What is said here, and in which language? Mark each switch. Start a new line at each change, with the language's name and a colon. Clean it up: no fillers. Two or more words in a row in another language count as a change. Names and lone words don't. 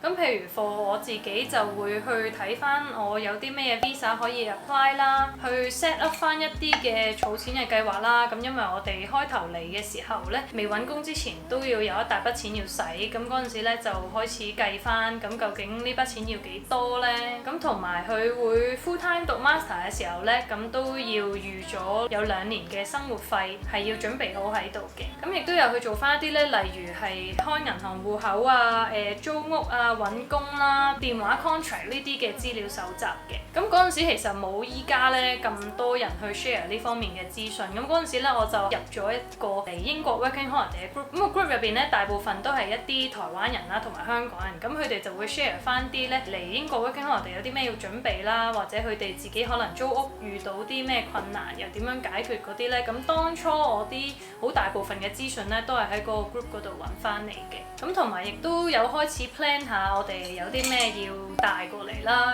Cantonese: 咁譬如 for 我自己就會去睇翻我有啲咩 visa 可以 apply 啦，去
English: set up
Cantonese: 翻一啲嘅儲錢嘅計劃啦。咁因為我哋開頭嚟嘅時候咧，未揾工之前都要有一大筆錢要使。咁嗰陣時咧就開始計翻，咁究竟呢筆錢要幾多咧？咁同埋佢會
English: full time
Cantonese: 讀 master 嘅時候咧，咁都要預咗有2年嘅生活費係要準備好喺度嘅。咁亦都有去做翻一啲咧，例如係開銀行戶口啊、租屋啊、揾工啦、電話 contract 呢啲嘅資料搜集嘅。咁嗰陣時其實冇依家咧咁多人去 share 呢方面嘅資訊。咁嗰陣時咧我就入咗一個嚟英國
English: working holiday
Cantonese: 嘅 group。咁個 group 入邊咧大部分都係一啲台灣人啦同埋香港人。咁佢哋就會 share 翻啲咧嚟英國
English: working holiday
Cantonese: 有啲咩要準備啦，或者佢哋自己可能租屋遇到啲咩困難又點樣解決嗰啲咧。咁當初我啲好大部分嘅資訊咧都係喺嗰個 group 嗰度揾翻嚟嘅。咁同埋亦都有開始 plan 下我哋有啲咩要帶過嚟啦。